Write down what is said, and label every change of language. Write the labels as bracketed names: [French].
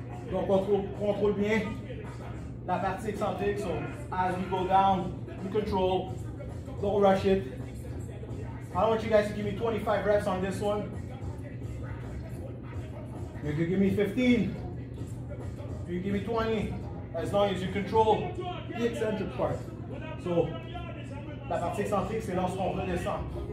[French] Donc on contrôle bien la partie excentrique. [English] So as we go down, we control. Don't rush it. I want you guys to give me 25 reps on this one. You can give me 15. You can give me 20. As long as you control the eccentric part. [French] So, la partie excentrique, c'est lorsqu'on redescend.